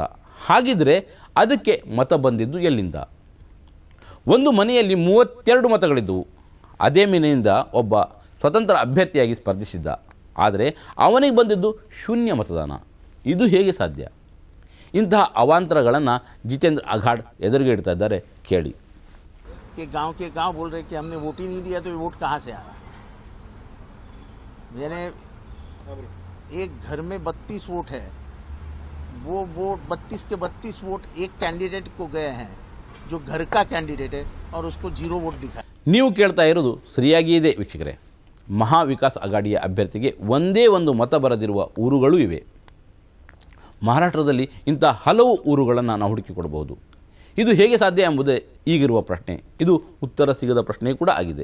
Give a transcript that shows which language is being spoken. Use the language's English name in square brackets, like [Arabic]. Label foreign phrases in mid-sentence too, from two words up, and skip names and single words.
[Kannada] ಹಾಗಿದ್ರೆ ಅದಕ್ಕೆ ಮತ ಬಂದಿದ್ದು ಎಲ್ಲಿಂದ? ಒಂದು ಮನೆಯಲ್ಲಿ 32 ಮತಗಳಿದ್ದವು. ಅದೇ ಮನೆಯಿಂದ ಒಬ್ಬ ಸ್ವತಂತ್ರ ಅಭ್ಯರ್ಥಿಯಾಗಿ ಸ್ಪರ್ಧಿಸಿದ್ದ. ಆದರೆ ಅವನಿಗೆ ಬಂದಿದ್ದು ಶೂನ್ಯ ಮತದಾನ. ಇದು ಹೇಗೆ ಸಾಧ್ಯ? ಇಂತಹ ಅವಾಂತರಗಳನ್ನು ಜಿತೇಂದ್ರ ಅಘಾಡ್ ಎದುರಿಗೆ ಇಡ್ತಾ ಇದ್ದಾರೆ, ಕೇಳಿ. [Hindi] गांव के गांव बोल रहे कि हमने वोट ही नहीं दिया तो वोट कहाँ से आ रहा? मैंने एक घर में 32 वोट है, वो वोट 32 के 32 वोट एक कैंडिडेट को गए हैं जो घर का कैंडिडेट है और उसको 0 वोट दिखा. [Kannada] ನೀವು ಕೇಳ್ತಾ ಇರೋದು ಸರಿಯಾಗಿ ಇದೆ ವೀಕ್ಷಕರೇ. ಮಹಾ ವಿಕಾಸ್ ಅಘಾಡಿಯ ಅಭ್ಯರ್ಥಿಗೆ ಒಂದೇ ಒಂದು ಮತ ಬರದಿರುವ ಊರುಗಳೂ ಇವೆ. ಮಹಾರಾಷ್ಟ್ರದಲ್ಲಿ ಇಂಥ ಹಲವು ಊರುಗಳನ್ನು ನಾವು ಹುಡುಕಿಕೊಡಬಹುದು. ಇದು ಹೇಗೆ ಸಾಧ್ಯ ಎಂಬುದೇ ಈಗಿರುವ ಪ್ರಶ್ನೆ. ಇದು ಉತ್ತರ ಸಿಗದ ಪ್ರಶ್ನೆ ಕೂಡ ಆಗಿದೆ.